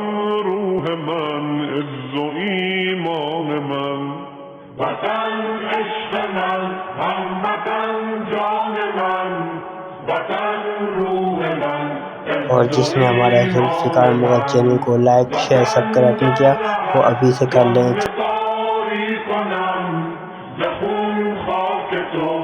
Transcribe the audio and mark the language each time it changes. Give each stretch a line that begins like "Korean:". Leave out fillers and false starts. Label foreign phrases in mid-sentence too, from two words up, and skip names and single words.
Persian: روح من عز و ایمان من وطن عشق من هموطن جان من وطن روح من
Hindi: और जिसने हमारा जुल्फ़िकार मुग़ल चैनल को
English: like share subscribe
Hindi: नहीं किया वो अभी से कर लें।